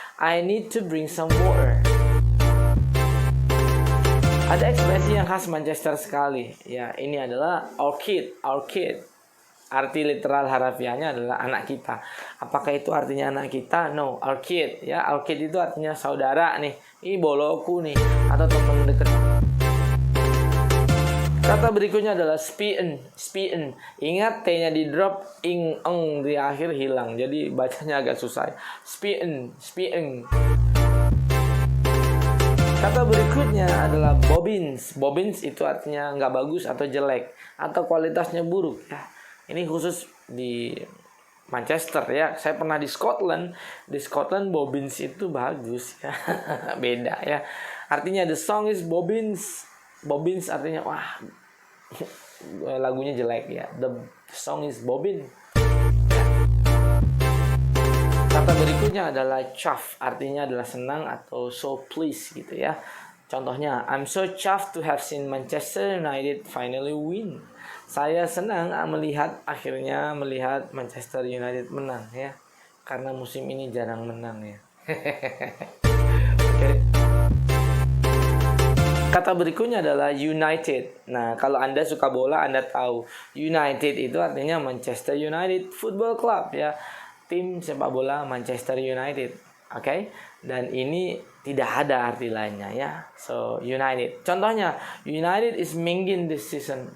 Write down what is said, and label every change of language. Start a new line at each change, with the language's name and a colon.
English: I need to bring some water.
Indonesian: Ada ekspresi yang khas Manchester sekali. Ya, ini adalah our kid, our kid. Arti literal harafiahnya adalah anak kita. Apakah itu artinya anak kita?
English: No, our kid.
Indonesian: Ya, our kid itu artinya saudara nih. Ini boloku nih atau teman dekat. Kata berikutnya adalah spien, spien. Ingat t-nya di drop, ing, eng di akhir hilang. Jadi bacanya agak susah. Spien, spien. Kata berikutnya adalah bobbins. Bobbins itu artinya nggak bagus atau jelek atau kualitasnya buruk ya. Ini khusus di Manchester ya. Saya pernah di Scotland. Di Scotland bobbins itu bagus ya. Beda ya. Artinya
English: the song is bobbins.
Indonesian: Bobbins artinya wah lagunya jelek ya.
English: The song is bobbin.
Indonesian: Kata berikutnya adalah chuffed, artinya adalah senang atau
English: so pleased
Indonesian: gitu ya.
English: Contohnya, I'm so chuffed to have seen Manchester United finally win.
Indonesian: Saya senang akhirnya melihat Manchester United menang ya. Karena musim ini jarang menang ya. Okay. Kata berikutnya adalah United. Nah, kalau Anda suka bola, Anda tahu United itu artinya Manchester United Football Club ya. Tim sepak bola Manchester United, oke? Dan ini tidak ada arti lainnya ya.
English: So United.
Indonesian: Contohnya
English: United is Mingin this season.